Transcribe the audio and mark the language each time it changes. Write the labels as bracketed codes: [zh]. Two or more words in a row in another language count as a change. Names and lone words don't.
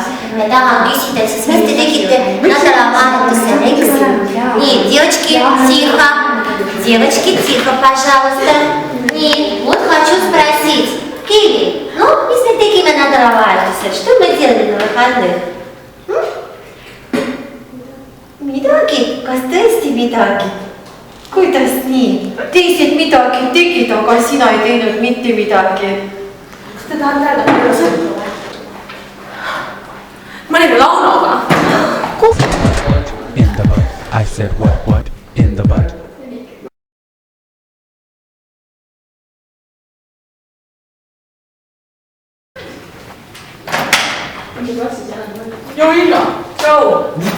[et] Me tahan küsida siis, mis te tegite nädalavahetusel, eks? Nii, [ru] девочки, тихо, пожалуйста. Nii, вот хочу спросить, Киви, ну, [et] mis me tegime nädalavahetusel, [ru] что мы делали на выходных? [et] Midagi, kas tõesti midagi? Kuidas nii? Teised midagi tegid, aga sina ei teinud mitte midagi. Kas te tahate öelda, mida sõltu või? Ma olin Launoga. [en] I said what in the butt? [et] Joo Inga, tšau!